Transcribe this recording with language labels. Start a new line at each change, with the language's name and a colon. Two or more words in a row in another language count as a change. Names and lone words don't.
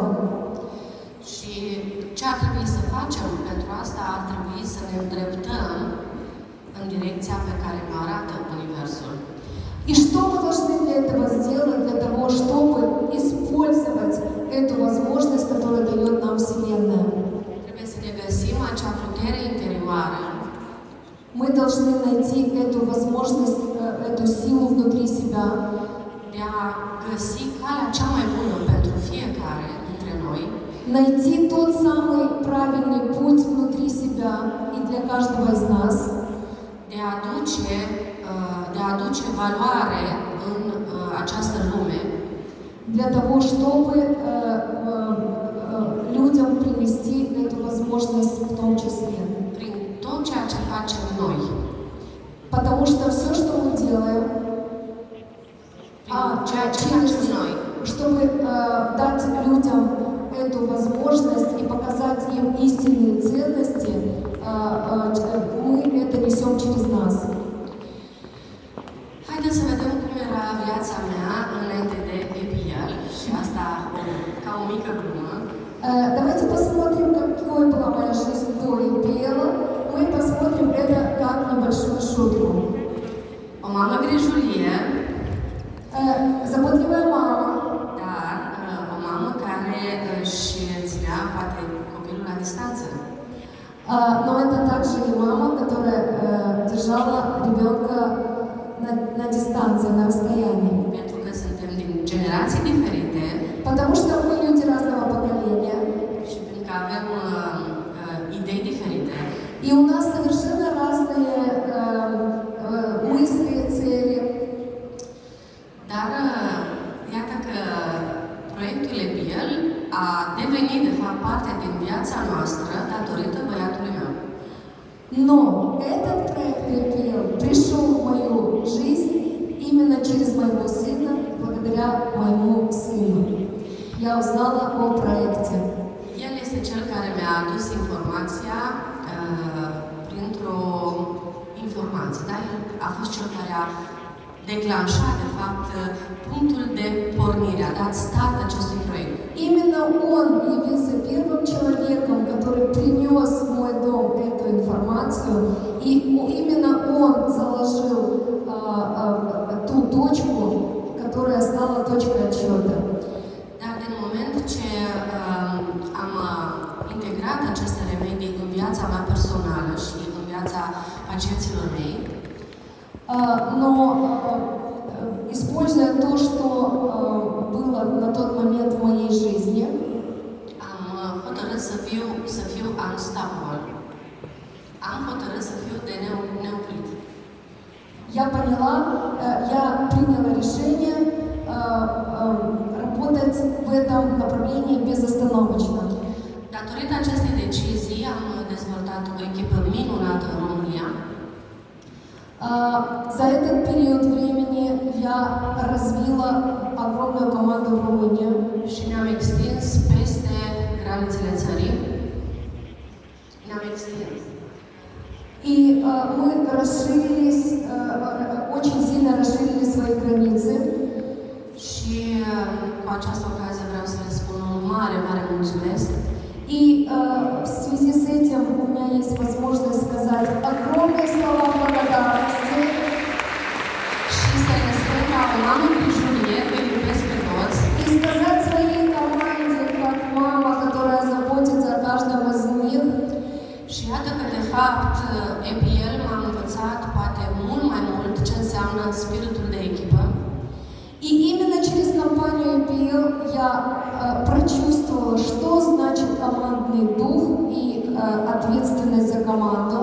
Romanian: Și ce ar trebui să facem pentru asta? Ar trebui să ne îndreptăm în direcția pe care ne arată Universul.
Russian: И И что мы должны для этого сделать, для того, чтобы использовать эту возможность, которую дает нам Вселенная?
Romanian: Trebuie să ne găsim acea putere interioară
Russian: Мы должны найти эту возможность, эту силу внутри себя,
Romanian: de a găsi calea cea mai bună pentru fiecare dintre noi,
Russian: найти тот самый правильный путь внутри себя и для каждого из нас,
Romanian: de a aduce valoare în această lume,
Russian: для того, чтобы людям принести эту возможность в том числе.
Romanian: prin tot ceea ce facem noi,
Russian: Потому что все, что мы делаем,
Romanian: prin ceea ce facem noi,
Russian: чтобы дать людям эту возможность и показать им истинные ценности, мы это несем через нас.
Romanian: haideți să vedem cum era viața mea înainte de EPL și asta ca o mică glumă.
Russian: Давайте посмотрим, какой была моя жизнь до ИПЛ. Мы посмотрим это как небольшую шутку.
Romanian: O mamă grijulie,
Russian: Заботливая мама,
Romanian: dar o mamă care își ținea poate copilul la distanță.
Russian: но это также и мама, которая держала ребенка на дистанции, на расстоянии.
Romanian: Pentru că suntem din generații diferite
Russian: Потому что мы люди разного поколения,
Romanian: și pentru că avem idei diferite,
Russian: и у нас совершенно разные мысли, цели.
Romanian: dar iată că proiectul EPL a devenit de fapt parte din viața noastră datorită băiatului meu.
Russian: Но этот проект ИПЛ пришел в мою жизнь именно через моего сына, благодаря моему сыну. Я узнала о проекте.
Romanian: El este cel care mi-a adus informația printr-o informație, da? El a fost cel care a declanșat, de fapt, punctul de pornire, a dat start acestui proiect.
Russian: Именно он явился первым человеком, который принес в мой дом эту информацию, и именно он заложил ту точку, которая стала точкой отсчета.
Romanian: Dar din moment ce am integrat aceste remedii în viața mea personală și în viața pacienților mei,
Russian: Но используя то, что было на тот момент в моей жизни,
Romanian: am hotărât să fiu unstoppable. Am hotărât să fiu de neoprit.
Russian: я приняла решение работать в этом направлении безостановочно.
Romanian: Datorită acestei decizii am dezvoltat o echipă minunată în România.
Russian: За этот период времени я развила огромную команду в Румынии.
Romanian: Și ne-am extins peste granițele țării. Ne-am extins.
Russian: И мы расширились, очень сильно расширили свои границы.
Romanian: Și cu această ocazie vreau să le spun un mare, mare mulțumesc.
Russian: И в связи с этим у меня есть возможность сказать огромные слова благодарности.
Romanian: Și să le spun ca o mamă grijulie, îi iubesc pe toți.
Russian: И сказать своей команде, как мама, которая заботится о каждом из них,
Romanian: Și iată că, de fapt, EPL m-a învățat poate mult mai mult ce înseamnă spiritul de echipă.
Russian: и именно через компанию EPL я прочувствовала, что значит командный дух и ответственность за команду.